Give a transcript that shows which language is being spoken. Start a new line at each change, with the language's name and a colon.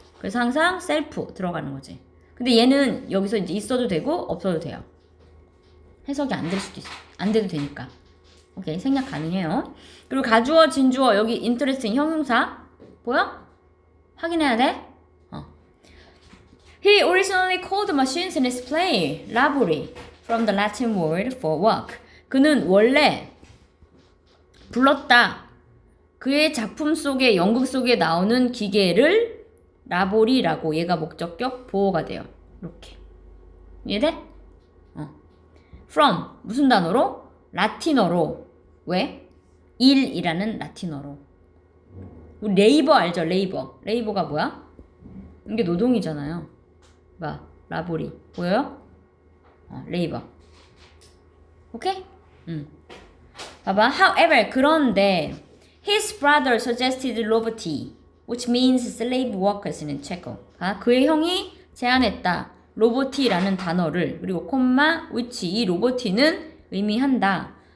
Korean: 그래서 항상 self 들어가는 거지. 근데 얘는 여기서 이제 있어도 되고 없어도 돼요. 해석이 안 될 수도 있어. 안 돼도 되니까. 오케이, 생략 가능해요. 그리고 가주어, 진주어, 여기 interesting 형용사 보여? 확인해야 돼?
English: He originally called machines in his play labori from the Latin word for work.
Korean: 그는 원래 불렀다. 그의 작품 속에 연극 속에 나오는 기계를 라보리라고 얘가 목적격 보호가 돼요. 이렇게 이해돼? From 무슨 단어로? 라틴어로. 왜? 일이라는 라틴어로. 우리 레이버 알죠? 레이버가 뭐야? 이게 노동이잖아요. 봐, 라보리 보여요? 레이버. 오케이? 봐봐.
English: However,
Korean: 그런데
English: his brother suggested roboti, which means slave workers in Checo.
Korean: 그의 형이 제안했다. 로보티라는 단어를 그리고 콤마 which 이 로보티는 의미한다.